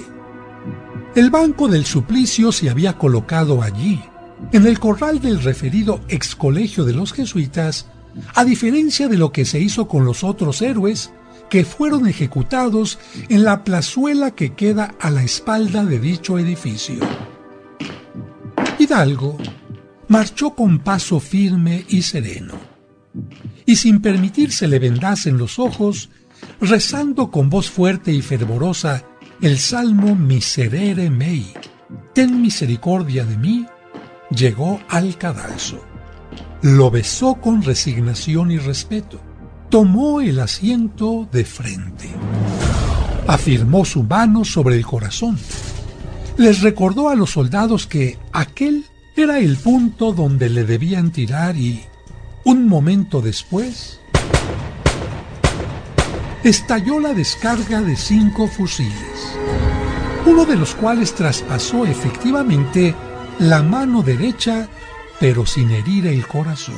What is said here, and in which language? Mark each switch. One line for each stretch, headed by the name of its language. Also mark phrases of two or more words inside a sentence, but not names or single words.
Spanish: El banco del suplicio se había colocado allí, en el corral del referido ex colegio de los jesuitas, a diferencia de lo que se hizo con los otros héroes que fueron ejecutados en la plazuela que queda a la espalda de dicho edificio. Hidalgo marchó con paso firme y sereno, y sin permitir se le vendasen los ojos, rezando con voz fuerte y fervorosa el salmo
Latin: Miserere mei,
Spanish: ten misericordia de mí, llegó al cadalso. Lo besó con resignación y respeto. Tomó el asiento de frente. Afirmó su mano sobre el corazón. Les recordó a los soldados que aquel era el punto donde le debían tirar y, un momento después, estalló la descarga de 5 fusiles, uno de los cuales traspasó efectivamente la mano derecha, pero sin herir el corazón.